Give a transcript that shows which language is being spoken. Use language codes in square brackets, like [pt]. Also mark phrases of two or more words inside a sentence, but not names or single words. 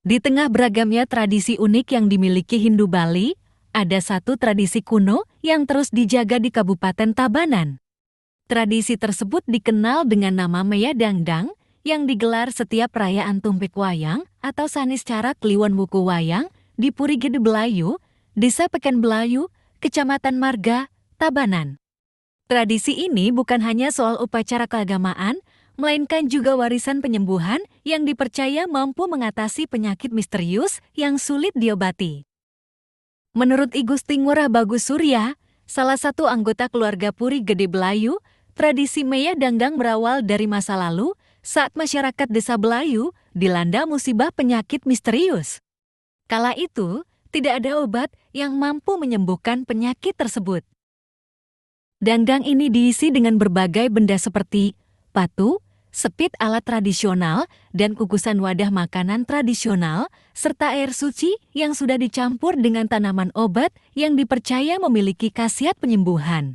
[id] Di tengah beragamnya tradisi unik yang dimiliki Hindu Bali, ada satu tradisi kuno yang terus dijaga di Kabupaten Tabanan. Tradisi tersebut dikenal dengan nama Meya Dangdang yang digelar setiap perayaan Tumpek Wayang atau Saniscara Kliwon Wuku Wayang di Puri Gede Belayu, Desa Peken Belayu, Kecamatan Marga, Tabanan. Tradisi ini bukan hanya soal upacara keagamaan, melainkan juga warisan penyembuhan yang dipercaya mampu mengatasi penyakit misterius yang sulit diobati. Menurut I Gusti Ngurah Bagus Surya, salah satu anggota keluarga Puri Gede Belayu, tradisi Meya Dangdang berawal dari masa lalu saat masyarakat desa Belayu dilanda musibah penyakit misterius. Kala itu, tidak ada obat yang mampu menyembuhkan penyakit tersebut. Dangdang ini diisi dengan berbagai benda seperti patu, sepit alat tradisional, dan kukusan wadah makanan tradisional, serta air suci yang sudah dicampur dengan tanaman obat yang dipercaya memiliki khasiat penyembuhan.